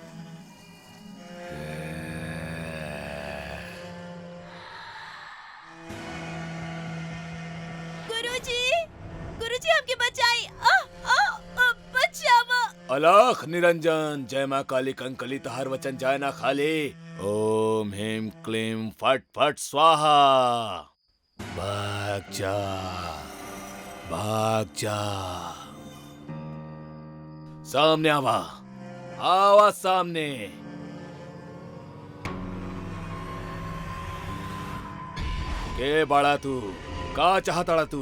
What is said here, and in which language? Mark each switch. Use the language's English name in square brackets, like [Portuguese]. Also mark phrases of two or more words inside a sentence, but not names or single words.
[Bhojpuri] गुरुजी, गुरुजी हमके बचाई। बचावा। अलख निरंजन, जय माँ काली कंकली, तोहर वचन जाए ना खाली। [Sanskrit] ओम ह्रीं क्लीं फट फट स्वाहा। [Bhojpuri] भाग जा, भाग जा। सामने आवा, आवा सामने। के बड़ा तू, का चाहता तू?